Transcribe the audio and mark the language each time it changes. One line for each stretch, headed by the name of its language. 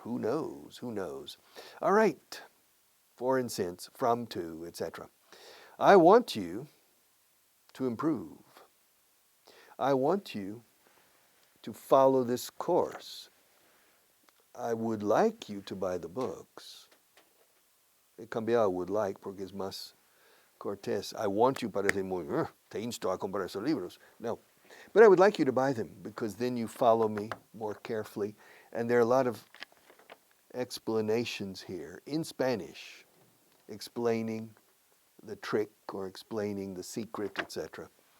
English: Who knows? Who knows? All right. For and since, from, to, etc. I want you to improve. I want you to follow this course. I would like you to buy the books.
Spanish: He cambiado would like porque es más cortés. I want you parece muy, te insto a comprar esos libros. No.
English: But I would like you to buy them because then you follow me more carefully. And there are a lot of explanations here in Spanish, explaining the trick or explaining the secret, etc.